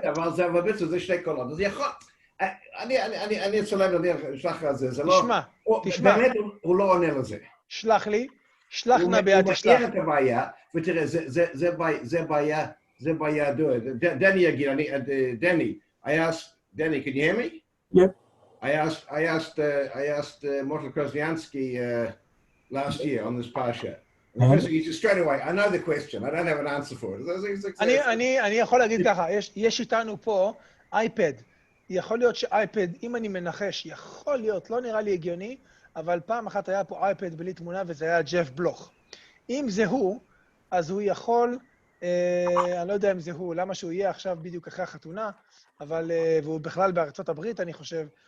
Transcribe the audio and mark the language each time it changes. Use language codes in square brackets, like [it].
[he] כן, אבל בעצם זה 2 קולות, אז יכול... אני אצלם, אני אשלח על זה, זה לא... תשמע. באמת הוא לא עונה לזה. שלח לי, שלח נא ביד תשלח. הוא מכיר את הבעיה, ותראה, זה בעיה, דני יגיד, Danny, Danny, can you hear me? [en] Yeah. I asked Mortal Krasniansky last year on this Parsha. He just straight away, I know the question, I don't have an answer for it. [he] אני יכול להגיד ככה, יש איתנו פה אייפד. יכול להיות שאייפד, אם אני מנחש, יכול להיות, לא נראה לי הגיוני, אבל פעם אחת היה פה אייפד בלי תמונה, וזה היה ג'ף בלוך. אם זה הוא, אז הוא יכול, אני לא יודע אם זה הוא, למה שהוא יהיה עכשיו בדיוק אחרי החתונה, אבל, והוא בכלל בארצות הברית, אני חושב,